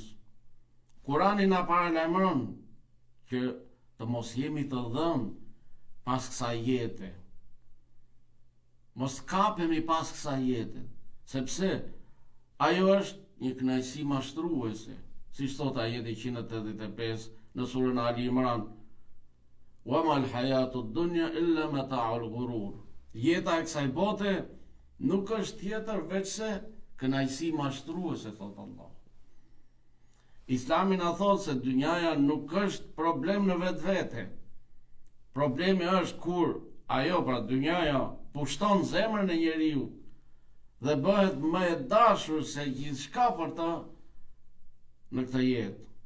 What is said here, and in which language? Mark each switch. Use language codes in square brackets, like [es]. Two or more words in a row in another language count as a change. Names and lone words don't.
[sq] Kurani na paralajmëron që të mos jemi të dhënë pas kësaj jete. Mos kapemi pas kësaj jete, sepse ajo është një kënaqësi mashtruese, siç thot ajeti 185 në surën Ali Imran. [ar] وما الحياة الدنيا إلا متاع الغرور. [sq] Jeta e kësaj bote nuk është tjetër veçse kënaqësi mashtruese, thot Allah. Islami na thot se dynjaja nuk është problem në vetvete. Problemi është kur ajo, pra dynjaja, pushton zemrën e njeriu dhe bëhet më e dashur se gjithçka për ta në këtë jetë.